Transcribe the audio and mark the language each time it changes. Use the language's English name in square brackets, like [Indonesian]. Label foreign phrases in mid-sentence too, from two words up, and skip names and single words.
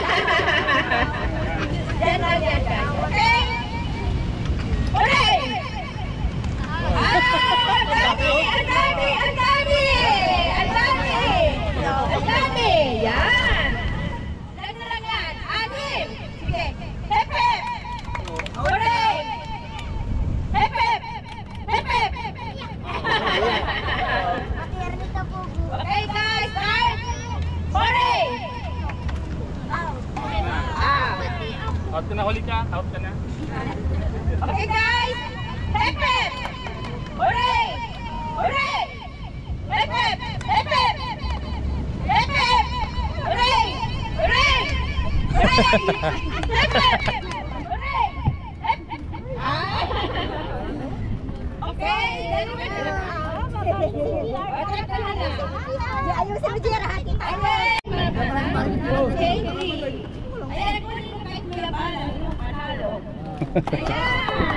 [Filipino] Yan. Okay? Hooray! Ang dami! Yan! Lang yan! 6! Sige! [English] Hep hep! Hooray! Hep hep! Hep hep! Okay guys, start! Hooray! [Filipino] Out ka na, huli ka. Out ka na. [English] Okay guys! Hep hep! Hooray! Hooray! Hep hep! Hep hep! Hep hep! Hooray! Hooray! Hooray! Hep hep! Hooray! Hep hep! [Filipino] Okay, ayusin mo siya hati tayo. Okay. Ayan, kunin mo kahit kuya bala, yung panalo. Ayan!